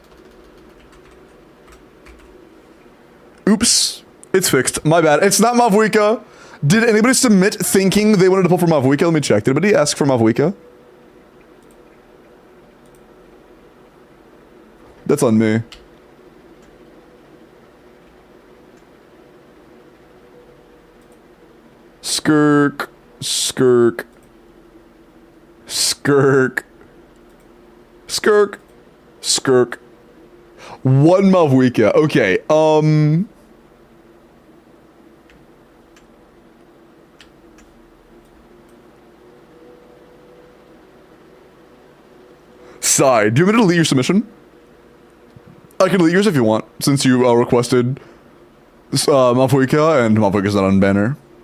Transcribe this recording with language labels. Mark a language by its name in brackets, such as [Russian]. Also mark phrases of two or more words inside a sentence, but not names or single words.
[English] Oops. It's fixed. My bad. It's not Mavwika. Did anybody submit thinking they wanted to pull for Mavwika? Let me check. Did anybody ask for Mavwika? That's on me. Skirk. Skirk. Skirk. Skirk. Skirk. 1 Mavwika. Okay, Sigh, do you want me to delete your submission? I can delete yours if you want, since you requested Mavwika, and Mavwika's not on banner.